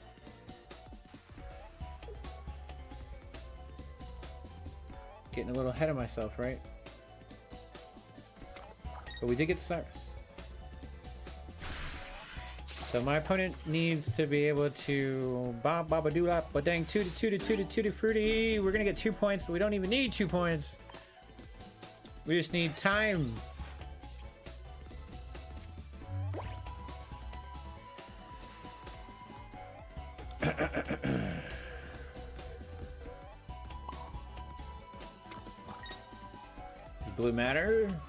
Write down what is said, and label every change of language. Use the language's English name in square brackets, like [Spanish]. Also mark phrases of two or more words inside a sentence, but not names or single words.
[English] Getting a little ahead of myself, right? But we did get Cyrus. So my opponent needs to be able to ba-ba-ba-doo-lap, ba-dang, tutti fruity. We're gonna get 2 points, but we don't even need 2 points. We just need time. Blue matter?